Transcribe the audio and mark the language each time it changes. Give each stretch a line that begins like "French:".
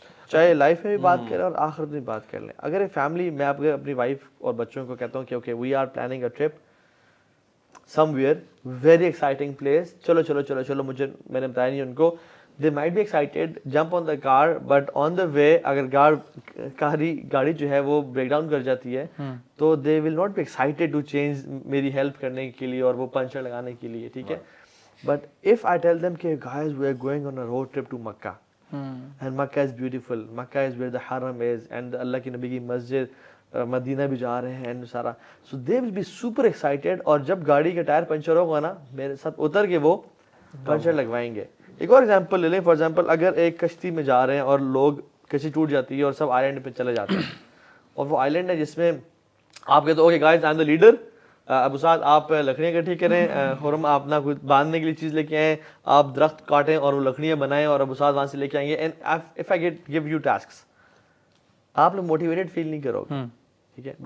Urdu: چاہے لائف میں بھی بات کریں اور آخرت میں بھی بات کر لیں. اگر ایک فیملی, میں آپ اپنی وائف اور بچوں کو کہتا ہوں کہ
English: okay we are planning a trip somewhere very exciting place,
Urdu: چلو مجھے, میں نے بتایا نہیں ان کو,
English: they might be excited, jump on the car, but on the way
Urdu: اگر گاڑی جو ہے وہ بریک ڈاؤن کر جاتی ہے تو
English: they will not be excited to change
Urdu: میری ہیلپ کرنے کے لیے اور وہ پنچر لگانے کے لیے, ٹھیک ہے.
English: But if I tell them کہ guys we are going on a road trip to Makkah and Makkah is beautiful, Makkah is where the Haram is and
Urdu: اللہ کے نبی کی مسجد, مدینہ بھی جا رہے ہیں
English: and سارا, so they will be super excited.
Urdu: اور جب گاڑی کا ٹائر پنچر ہوگا نا میرے ساتھ اتر کے وہ پنچر لگوائیں گے. ایک اور ایگزامپل لے لیں, فار ایگزامپل اگر ایک کشتی میں جا رہے ہیں اور لوگ, کشتی ٹوٹ جاتی ہے اور سب آئی لینڈ پہ چلے جاتے ہیں, اور وہ آئی لینڈ ہے جس میں آپ کہتے ہو
English: okay guys I am the leader,
Urdu: ابو سعد آپ لکڑیاں اکٹھی کریں, خرم آپ اپنا کوئی باندھنے کے لیے چیز لے کے آئیں, آپ درخت کاٹیں اور وہ لکڑیاں بنائیں اور ابو سعد وہاں سے لے کے آئیں گے,
English: and if I give you tasks,
Urdu: آپ لوگ موٹیویٹڈ فیل نہیں کرو گے, ٹھیک ہے.